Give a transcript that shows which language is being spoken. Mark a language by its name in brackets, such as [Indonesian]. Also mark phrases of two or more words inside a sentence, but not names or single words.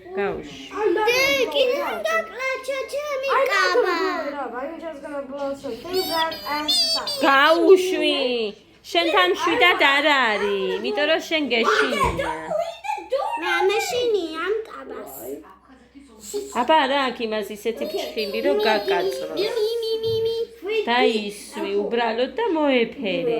[Georgian] გაუშვი. კიდევ დაკლაჩა ჩემი კაბა. [English] I'm just gonna blow some things out and stuff. [Georgian] გაუშვი. შენთან მშვიდად არ არის, იმიტომ რომ შენ გეშინია. მე ამეშინი ამ კაბას. აბა რა აქ იმას ისეთი ფშხილი რომ გაკაწრო. დაისვი უბრალოდ და მოეფერე.